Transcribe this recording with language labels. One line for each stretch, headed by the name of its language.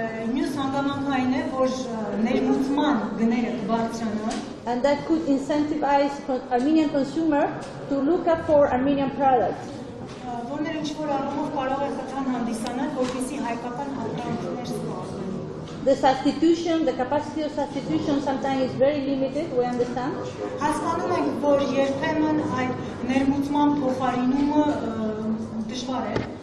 Armenian: Մյուս հանգամանքը այն է, որ ներմուծման գները կբարձրանան։
English: And that could incentivize Armenian consumers to look up for Armenian products.
Armenian: ինչ-որ առումով կարող է խթան հանդիսանալ, որպեսզի հայկական ապրանքներ սպառվեն։
English: The substitution, the capacity of substitution sometimes is very limited, we understand.
Armenian: Հասկանում ենք, որ երբեմն այդ ներմուծման փոխարինումը դժվար է։